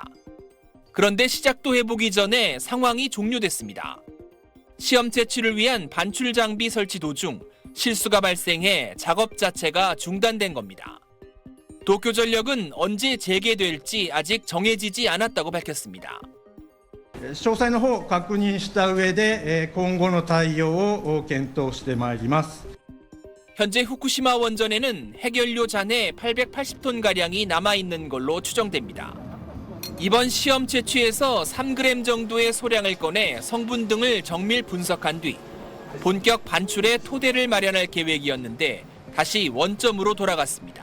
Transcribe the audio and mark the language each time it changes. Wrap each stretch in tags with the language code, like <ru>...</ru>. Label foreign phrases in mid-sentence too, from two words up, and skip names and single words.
<ko>그런데 시작도 해보기 전에 상황이 종료됐습니다. 시험 채취를 위한 반출 장비 설치 도중 실수가 발생해 작업 자체가 중단된 겁니다. 도쿄전력은 언제 재개될지 아직 정해지지 않았다고 밝혔습니다.</ko> <ja>詳細の方確認した上で今後の対応を検討してまいります。</ja> <ko>현재 후쿠시마 원전에는 핵연료 잔해 880톤가량이 남아있는 걸로 추정됩니다. 이번 시험 채취에서 3g 정도의 소량을 꺼내 성분 등을 정밀 분석한 뒤 본격 반출의 토대를 마련할 계획이었는데 다시 원점으로 돌아갔습니다.</ko>